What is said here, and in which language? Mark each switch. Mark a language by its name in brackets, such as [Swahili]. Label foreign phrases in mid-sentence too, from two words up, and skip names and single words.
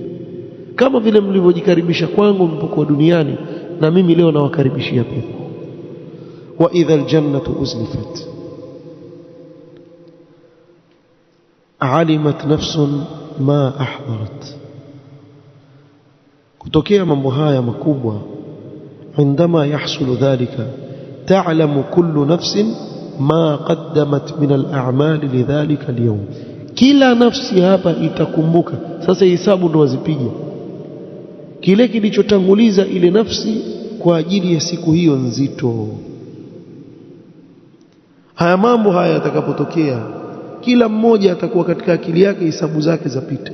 [Swahili] Kama vile mlivyojikaribisha kwangu mlipokuwa duniani, na mimi leo nawakaribishia pepo. [Arabic] وإذا الجنة أزلفت علمت نفس ما أحضرت. [Swahili] Kutokea mambo haya makubwa, [Arabic] عندما يحصل ذلك تعلم كل نفس ما قدمت من الأعمال لذلك اليوم. [Swahili] Kila nafsi hapa itakumbuka. Sasa hisabu ndo wazipiga kile kilichotanguliza ile nafsi kwa ajili ya siku hiyo nzito. Haya mambo haya yatakapotokea, kila mmoja atakuwa katika akili yake hisabu zake zapita.